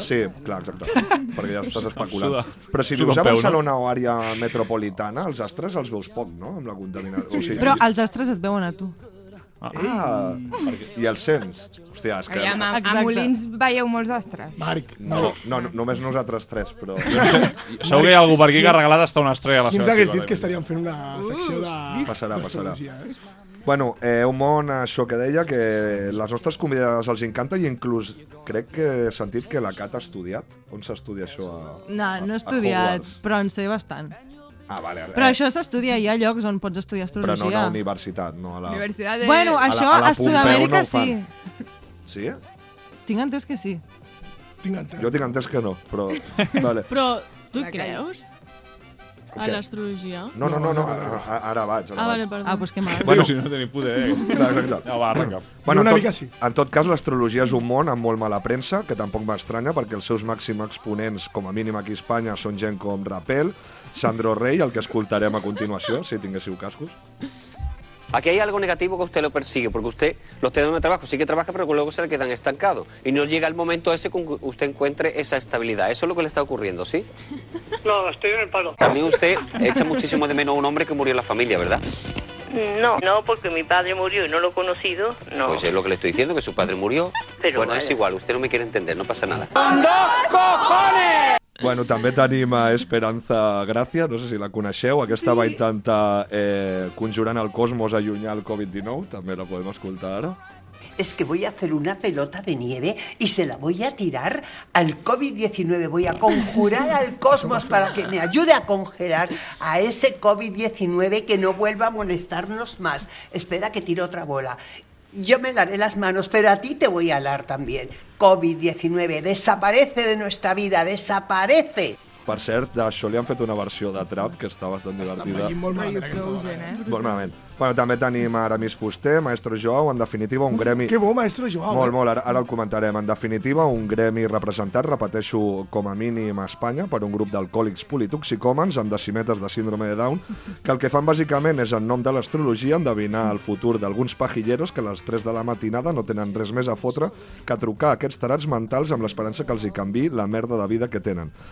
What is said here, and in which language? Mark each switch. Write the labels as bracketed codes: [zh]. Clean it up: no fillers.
[ca] Sí, clar, exacte, perquè ja estàs especulant. Però si vius a Barcelona o àrea metropolitana, els astres els veus poc, no?, amb la contaminació. Però els astres et veuen a tu. I els sents? Hòstia, és que... A Molins veieu molts astres. Marc, no, només nosaltres tres, però... Segur que hi ha algú per aquí que ha regalat hasta una estrella a la qui seva ens hagués ciutat. dit que estaríem fent una secció de... Passarà. d'astrologia, Bueno, un món, això que deia, que les nostres convidades els encanta i inclús crec que he sentit que la Cat ha estudiat. On s'estudia això? No he estudiat, però en sé bastant. Vale. Però això s'estudia, hi ha llocs on pots estudiar astrologia. Però no a la universitat, no a la... Universitat de... Bueno, això a Sud-amèrica sí. Sí? Tinc entès que sí. Jo tinc entès que no, però... Vale. Però tu creus? A l'astrologia? No, ara vaig. Vale, perdó. Doncs que mal. Bueno, si no tenim poder, Exacte. Ja va, arrenca. Bueno, una mica sí. En tot cas, l'astrologia és un món amb molt mala premsa, que tampoc m'estranya, perquè els seus màxims exponents, com a mínim aquí a Espanya, són gent com Rapel, Sandro Rey, el que escoltarem a continuació, si tinguéssiu cascos. [es] Aquí hay algo negativo que usted lo persigue, porque usted los tiene de trabajo, sí que trabaja, pero luego se le quedan estancados. Y no llega el momento ese con que usted encuentre esa estabilidad. Eso es lo que le está ocurriendo, ¿sí? No, estoy en el paro. También usted echa muchísimo de menos a un hombre que murió en la familia, ¿verdad? No, porque mi padre murió y no lo he conocido, no. Pues es lo que le estoy diciendo, que su padre murió. Pero bueno, vale. es igual, usted no me quiere entender, no pasa nada. [ca] Bueno, també tenim a Esperanza Gracia, no sé si la coneixeu, aquesta va intentar conjurant el cosmos allunyar el Covid-19, també la podem escoltar ara. [es] Es que voy a hacer una pelota de nieve y se la voy a tirar al COVID-19. Voy a conjurar al cosmos para que me ayude a congelar a ese COVID-19 que no vuelva a molestarnos más. Espera que tiro otra bola. Yo me laré las manos, pero a ti te voy a alar también. COVID-19, desaparece de nuestra vida, desaparece. [ca] Per cert, d'això li han fet una versió de trap que està bastant divertida. Estan veient molt malament aquesta dona. Molt malament. Bueno, també tenim Aramis Fuster, Maestro Joao, en definitiva un gremi... Que bo, Maestro Joao. Molt, ara el comentarem. En definitiva, un gremi representat, repeteixo, com a mínim a Espanya, per un grup d'alcohòlics politoxicòmens amb decimetes de síndrome de Down, que el que fan bàsicament és, en nom de l'astrologia, endevinar el futur d'alguns pajilleros que a les 3 de la matinada no tenen res més a fotre que trucar a aquests tarats mentals amb l'esperança que els hi canviï la merda de vida que tenen.